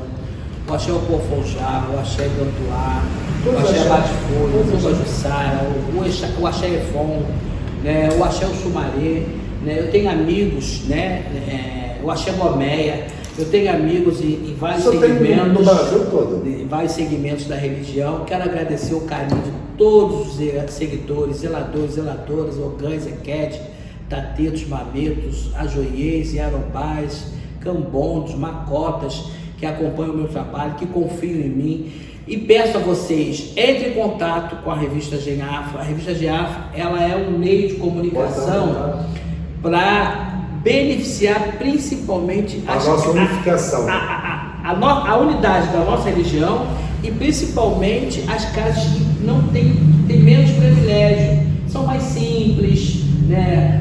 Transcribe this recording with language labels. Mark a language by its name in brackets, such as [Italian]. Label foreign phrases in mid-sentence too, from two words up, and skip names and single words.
[Portuguese] O Axé Oporfonjá, o Axé Gantuá, o Axé Bate-Folho, o Buba Jussara, o Axé Efon, né, o Axé Oxumaré. Né, eu tenho amigos, né, o Axé Gomeia, eu tenho amigos em vários segmentos, no Brasil todo. Em vários segmentos da religião. Quero agradecer o carinho de todos os seguidores, zeladores, zeladoras, ogãs, equete, tatetos, mametos, ajoiês, iarobás, cambondos, macotas, que acompanham o meu trabalho, que confiam em mim. E peço a vocês, entre em contato com a revista Genafro. A revista Genafro, ela é um meio de comunicação para beneficiar principalmente a nossa unificação, a unidade da nossa religião, e principalmente as casas que não têm menos privilégio, são mais simples, né?